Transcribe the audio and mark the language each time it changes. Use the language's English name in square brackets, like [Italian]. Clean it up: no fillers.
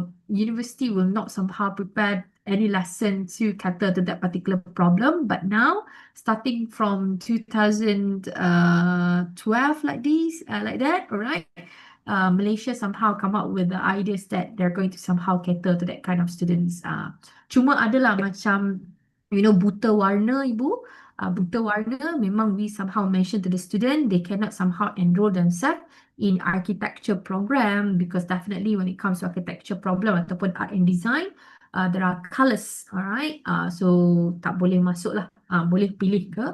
[English] University will not somehow prepare any lesson to cater to that particular problem. But now, starting from 2012, like that, all right, Malaysia somehow come up with the ideas that they're going to somehow cater to that kind of students. [Malay] Cuma adalah macam, buta warna, Ibu. [English] Buta warna, memang we somehow mention to the student, they cannot somehow enroll themselves in architecture program, because definitely when it comes to architecture problem ataupun art and design, there are colours, alright. [Malay] So tak boleh masuk lah. Boleh pilih ke